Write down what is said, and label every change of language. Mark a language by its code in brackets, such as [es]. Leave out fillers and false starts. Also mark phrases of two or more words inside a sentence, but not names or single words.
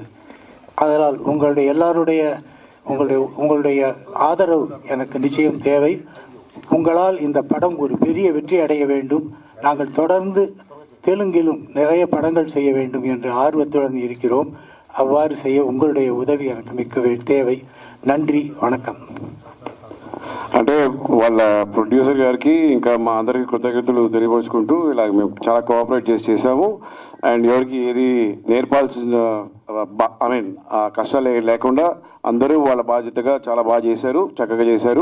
[ta] அதனால் உங்களுடைய ஆதரவு எனக்கு நிச்சயம் தேவை. உங்களால் இந்த படம் ஒரு பெரிய வெற்றி அடைய வேண்டும். நாங்கள் தொடர்ந்து தெலுங்கிலும் நிறைய படங்கள் செய்ய வேண்டும் என்ற ஆர்வத்துடன் இருக்கிறோம். அவ்வாறு செய்ய உங்களுடைய உதவி எனக்கு மிக்க தேவை. நன்றி, వణకం. [te] అంటే వాళ్ళ ప్రొడ్యూసర్ గారికి ఇంకా మా అందరికీ కృతజ్ఞతలు తెలియపరుచుకుంటూ ఇలా మేము చాలా కోఆపరేట్ చేసాము. అండ్ ఎవరికి ఏది నేర్పాల్సిన కష్టాలు లేకుండా అందరూ వాళ్ళ బాధ్యతగా చాలా బాగా చేశారు, చక్కగా చేశారు.